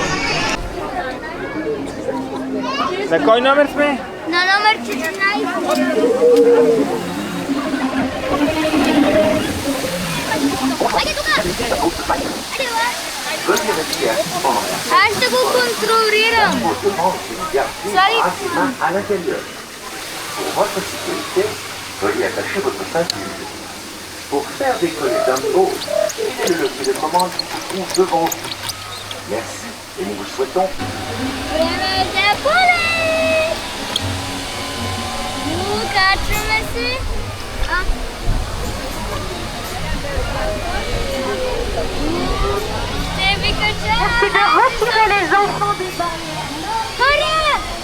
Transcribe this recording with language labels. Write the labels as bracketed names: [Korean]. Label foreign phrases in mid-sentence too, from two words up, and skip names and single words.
[Bulgarian] На кой номер сме? На номер 14. Айде тук! Айде, аз ще го контролирам. Сори. [French] à l'intérieur. Pour votre sécurité, veuillez attacher votre ceinture. Pour faire décoller Dumbo, utilisez le levier de commande qui se trouve devant vous. Merci et nous vous souhaitons [Bulgarian] Време е за полет! Качваме се. Ще ви кажа. Хора!